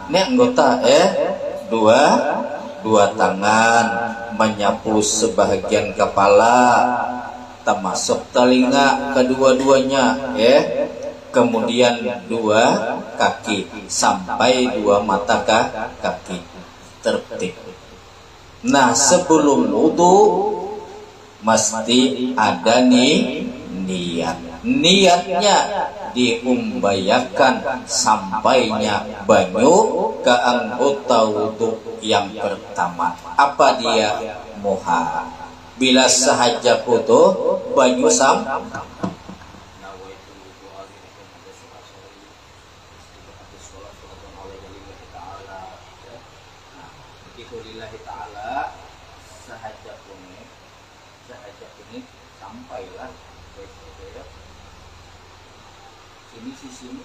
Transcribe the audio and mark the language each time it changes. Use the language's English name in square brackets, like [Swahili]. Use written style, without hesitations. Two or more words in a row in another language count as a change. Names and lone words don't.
[Malay] Ini anggota, dua tangan, menyapu sebahagian kepala, termasuk telinga kedua-duanya, ya. Kemudian dua kaki sampai dua mata kaki, tertib. Nah, sebelum wudu mesti ada niat. [Banjar] Niatnya diumbayakan sampainya banyu ke anggota wudu yang pertama. Apa dia? Muha. Bila sahaja wudu banyu [Arabic] lillahi ta'ala [Banjar] sahaja ini sampailah sini.